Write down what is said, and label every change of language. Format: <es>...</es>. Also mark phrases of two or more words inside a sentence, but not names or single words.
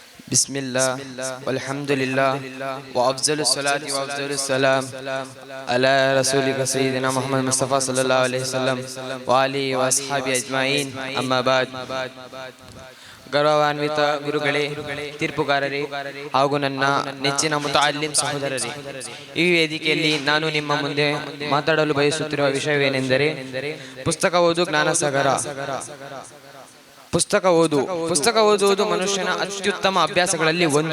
<ar>بسم الله والحمد لله وأفضل الصلاة وأفضل السلام على رسولك سيدنا محمد مصطفى صلى الله عليه وسلم وآله وأصحابه أجمعين أما بعد.</ar> <kn>ಗೌರವಾನ್ವಿತ ಗುರುಗಳೇ, ತೀರ್ಪುಗಾರರೇ ಹಾಗೂ ನನ್ನ ನೆಚ್ಚಿನ ಮುತಅಲ್ಲಿಮ್ ಸಹೋದರರೇ, ಈ ವೇದಿಕೆಯಲ್ಲಿ ನಾನು ನಿಮ್ಮ ಮುಂದೆ ಮಾತಾಡಲು ಬಯಸುತ್ತಿರುವ ವಿಷಯವೇನೆಂದರೆ ಪುಸ್ತಕ ಓದು ಜ್ಞಾನಸಾಗರ. ಪುಸ್ತಕ ಓದುವುದು ಮನುಷ್ಯನ ಅತ್ಯುತ್ತಮ ಅಭ್ಯಾಸಗಳಲ್ಲಿ ಒಂದು.</kn>